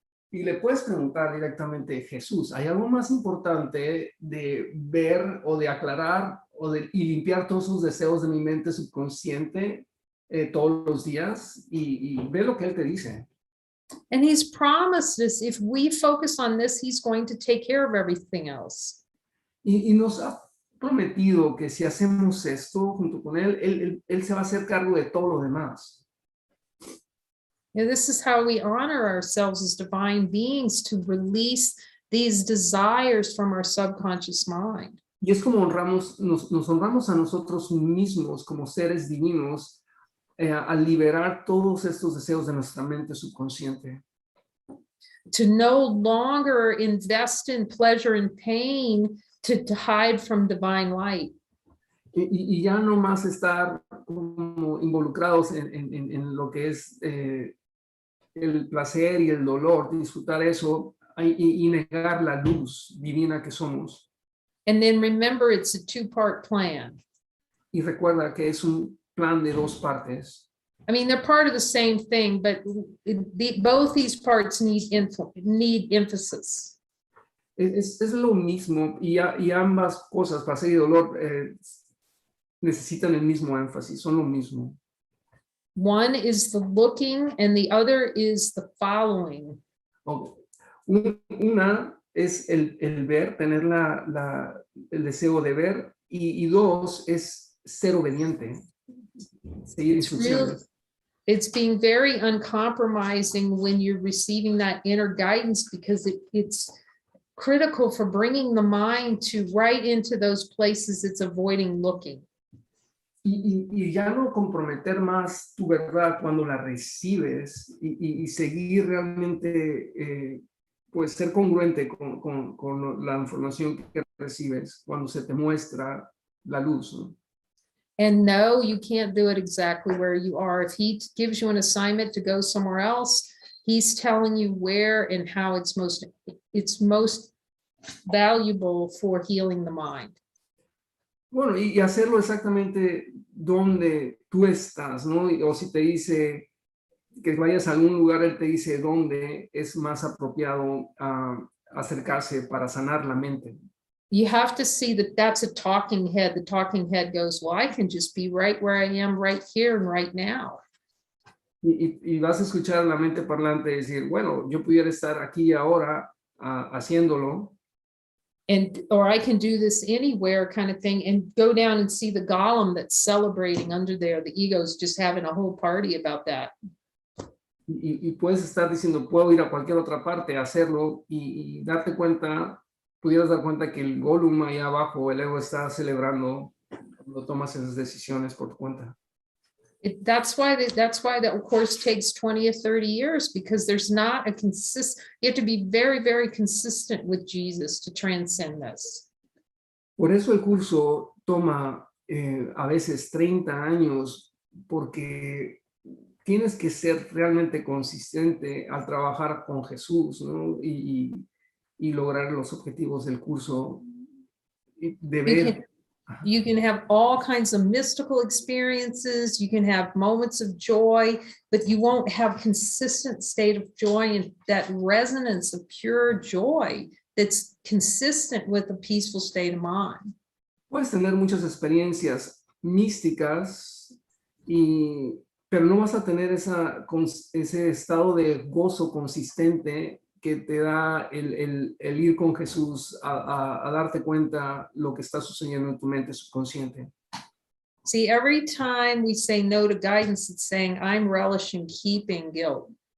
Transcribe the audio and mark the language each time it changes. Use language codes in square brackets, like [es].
[es] Y le puedes preguntar directamente, Jesús, ¿hay algo más importante de ver o de aclarar y limpiar todos esos deseos de mi mente subconsciente todos los días? Y ve lo que él te dice. [en] And he's promised us if we focus on this, he's going to take care of everything else. [es] Y nos ha prometido que si hacemos esto junto con él se va a hacer cargo de todo lo demás. [en] And this is how we honor ourselves as divine beings, to release these desires from our subconscious mind. [es] Y es como nos honramos a nosotros mismos como seres divinos al liberar todos estos deseos de nuestra mente subconsciente. [en] To no longer invest in pleasure and pain to hide from divine light. [es] Y ya no más estar como involucrados en lo que es el placer y el dolor, disfrutar eso y negar la luz divina que somos. [en] And then remember, it's a two-part plan. [es] Y recuerda que es un plan de dos partes. [en] I mean, they're part of the same thing, but both these parts need emphasis. [es] Es lo mismo y ambas cosas, placer y dolor, necesitan el mismo énfasis, son lo mismo. [en] One is the looking and the other is the following. [es] Una es el ver, tener el deseo de ver, y dos es ser obediente, seguir instrucciones. [en] It's being very uncompromising when you're receiving that inner guidance, because it's critical for bringing the mind to right into those places it's avoiding looking. [es] Y ya no comprometer más tu verdad cuando la recibes y seguir realmente, pues ser congruente con la información que recibes cuando se te muestra la luz, ¿no? [en] And no, you can't do it exactly where you are. If he gives you an assignment to go somewhere else, he's telling you where and how it's most valuable for healing the mind. [es] Bueno, y hacerlo exactamente donde tú estás, ¿no? O si te dice que vayas a algún lugar, él te dice dónde es más apropiado acercarse para sanar la mente. [en] You have to see that that's a talking head. The talking head goes, well, I can just be right where I am right here and right now. [es] Y vas a escuchar la mente parlante decir, bueno, yo pudiera estar aquí ahora haciéndolo. [en] Or I can do this anywhere kind of thing, and go down and see the golem that's celebrating under there. The ego's just having a whole party about that. [es] Y puedes estar diciendo, puedo ir a cualquier otra parte a hacerlo y darte cuenta, pudieras dar cuenta que el golem ahí abajo, el ego está celebrando cuando tomas esas decisiones por tu cuenta. [en] That's why the course takes 20 or 30 years, because there's not a you have to be very, very consistent with Jesus to transcend this. [es] Por eso el curso toma a veces 30 años, porque tienes que ser realmente consistente al trabajar con Jesús, ¿no? Y y lograr los objetivos del curso. De [en] You [es] ver. [en] can, you can have all kinds of mystical experiences. You can have moments of joy, but you won't have consistent state of joy and that resonance of pure joy that's consistent with a peaceful state of mind. [es] Puedes tener muchas experiencias místicas, pero no vas a tener ese estado de gozo consistente que te da el ir con Jesús a darte cuenta lo que está sucediendo en tu mente subconsciente. [en] See, every time we say no to guidance, it's saying I'm relishing keeping guilt.